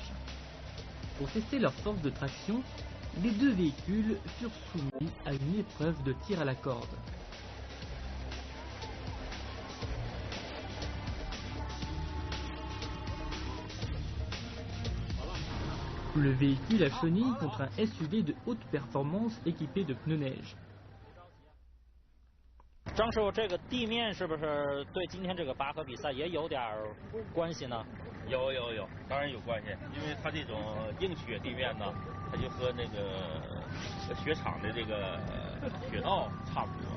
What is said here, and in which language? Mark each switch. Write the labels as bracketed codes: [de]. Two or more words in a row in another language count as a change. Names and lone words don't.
[fr] Pour tester leur force de traction, les deux véhicules furent soumis à une épreuve de tir à la corde. Le véhicule à chenilles contre un SUV de haute performance équipé de pneus neige. [zh] 张师傅，这个地面是不是对今天这个拔河比赛也有点关系呢？有，当然有关系，因为它这种硬雪地面呢，它就和那个雪场的这个雪道差不多。